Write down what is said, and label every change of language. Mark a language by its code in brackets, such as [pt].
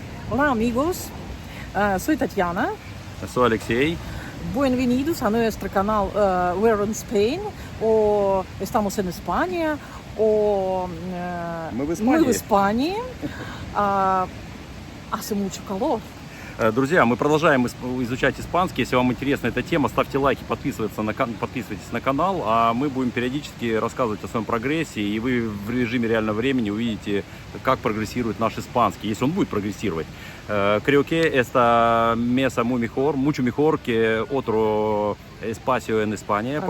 [es] Hola amigos, soy Tatiana. Soy Алексей. Bienvenidos a nuestro canal [en] We're in Spain, [es] o estamos en España, o [ru] Мы в мы в Испании. Испании. [es] Hace mucho calor. [ru] Друзья, мы продолжаем изучать испанский. Если вам интересна эта тема, ставьте лайки, подписывайтесь на канал, а мы будем периодически рассказывать о своем прогрессе, и вы в режиме реального времени увидите, как прогрессирует наш испанский, если он будет прогрессировать. [es] Creo que esta mesa muy mejor, mucho mejor que otro espacio en España,